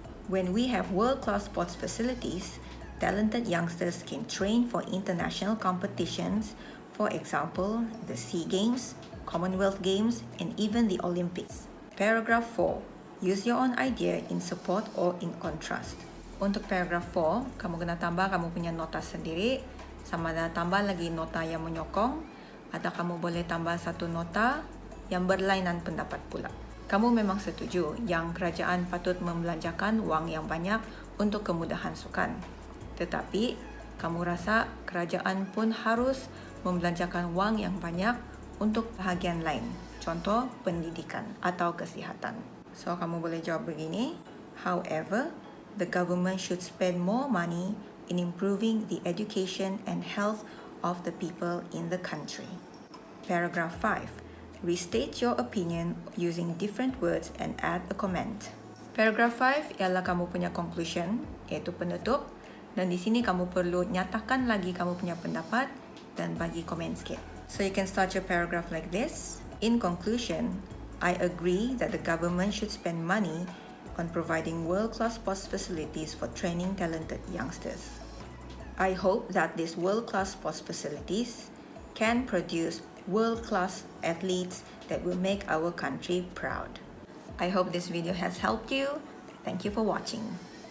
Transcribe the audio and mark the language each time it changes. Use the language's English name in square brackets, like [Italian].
[English] When we have world-class sports facilities, talented youngsters can train for international competitions, for example, the SEA Games, Commonwealth Games, and even the Olympics. Paragraph 4. Use your own idea in support or in contrast. [Malay] Untuk paragraph 4, kamu kena tambah kamu punya nota sendiri, sama ada tambah lagi nota yang menyokong, atau kamu boleh tambah satu nota yang berlainan pendapat pula. Kamu memang setuju yang kerajaan patut membelanjakan wang yang banyak untuk kemudahan sukan. Tetapi, kamu rasa kerajaan pun harus membelanjakan wang yang banyak untuk bahagian lain, contoh pendidikan atau kesihatan. [English] So, [Malay] kamu boleh jawab begini, [English] however, the government should spend more money in improving the education and health of the people in the country. Paragraph 5. Restate your opinion using different words and add a comment. [Malay] Paragraph 5 ialah kamu punya conclusion, iaitu penutup. Dan di sini kamu perlu nyatakan lagi kamu punya pendapat dan bagi komen sikit. [English] So you can start your paragraph like this. In conclusion, I agree that the government should spend money on providing world-class sports facilities for training talented youngsters. I hope that these world-class sports facilities can produce world-class athletes that will make our country proud. I hope this video has helped you. Thank you for watching.